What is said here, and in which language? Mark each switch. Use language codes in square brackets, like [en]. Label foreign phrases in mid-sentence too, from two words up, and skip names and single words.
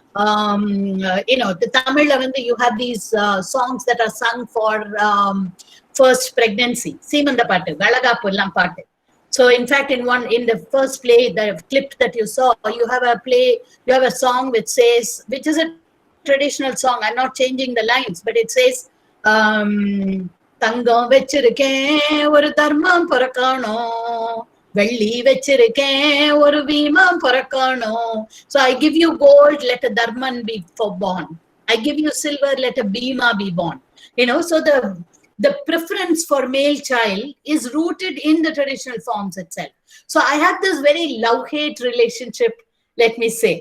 [en] The Tamil, you have these songs that are sung for first pregnancy. Seemanda Pattu, Galagappu Ellam Pattu. So in fact, in the first play, the clip that you saw, you have a song which is a traditional song. I'm not changing the lines, but it says, [ta] தங்கம் வச்சிருக்கேன் ஒரு தர்மம் பொறக்கணும் வெள்ளி வச்சிருக்கேன் ஒரு வீமம் பொறக்கணும். [en] So I give you gold, let a dharman be born. I give you silver, let a bhima be born. So the preference for male child is rooted in the traditional forms itself. So I have this very love-hate relationship, let me say.